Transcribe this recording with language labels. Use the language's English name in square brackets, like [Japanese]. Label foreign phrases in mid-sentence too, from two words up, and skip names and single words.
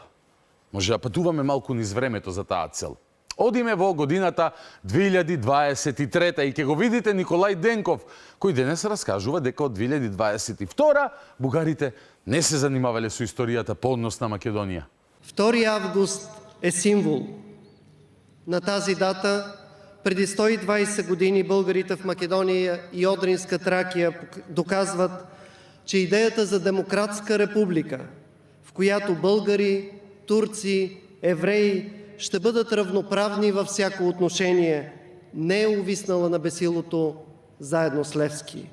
[Macedonian] Може да патуваме малку низ времето за таа цел. Одиме во годината 2023 и ќе го видите Николај Денков, кој денес раскажува дека од 2022 бугарите не се занимавале со историјата по однос на Македонија. [Bulgarian] 2 август е символ. На тази дата преди 120 години българите в Македония и Одринска Тракия доказват, че идеята за демократска република, в която българи, турци, евреи ще бъдат равноправни във всяко отношение, не е увиснала на бесилото заедно с Левски.